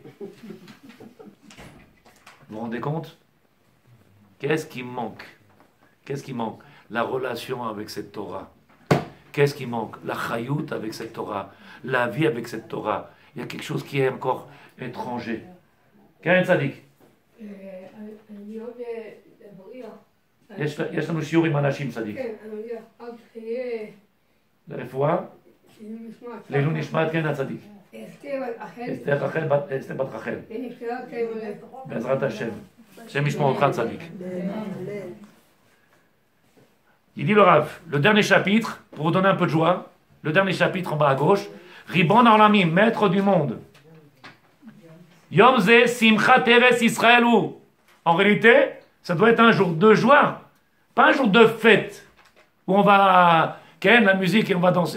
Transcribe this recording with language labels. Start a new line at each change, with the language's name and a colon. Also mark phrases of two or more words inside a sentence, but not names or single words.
French: Vous vous rendez compte? Qu'est-ce qui manque? Qu'est-ce qui manque? La relation avec cette Torah. Qu'est-ce qui manque? La chayout avec cette Torah. La vie avec cette Torah. Il y a quelque chose qui est encore étranger.
Hebrew: Karen Tzadik. יש לנו שיעור עם אנשים צדיק. כן, אני יודע, רק שיהיה... לרפואה? לעילוי נשמת, כן הצדיק. אסתר בת רחל. בעזרת השם. השם ישמע אותך צדיק.
French: Il dit le Rav, le dernier chapitre, pour vous donner un peu de joie, le dernier chapitre en bas à gauche,
Hebrew: ריבון העולמים,
French: maître du monde.
Hebrew: יום זה שמחה תרס ישראלו.
French: En réalité, ça doit être un jour de joie, pas un jour de fête, où on va, ken la musique et on va danser.